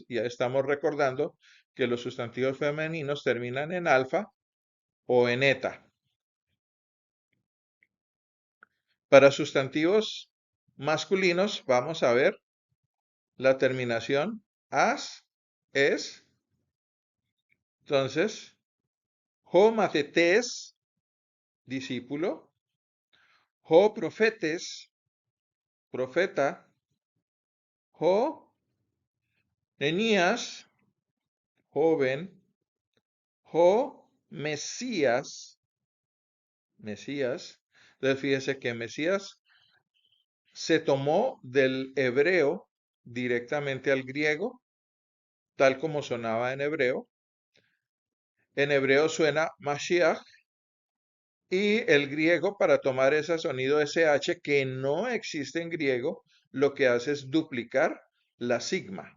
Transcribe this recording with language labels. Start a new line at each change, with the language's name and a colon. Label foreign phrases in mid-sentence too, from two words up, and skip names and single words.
Spanish: Ya estamos recordando que los sustantivos femeninos terminan en alfa o en eta. Para sustantivos masculinos vamos a ver la terminación as, es. Entonces,
Greek: ὁ μαθητής, discípulo, ὁ προφήτης, profeta, ὁ Ἐνίας, joven, ὁ Μεσσίας, Mesías.
Spanish: Entonces fíjese que Mesías se tomó del hebreo directamente al griego, tal como sonaba en hebreo. En hebreo suena Mashiach, y el griego, para tomar ese sonido SH que no existe en griego, lo que hace es duplicar la sigma.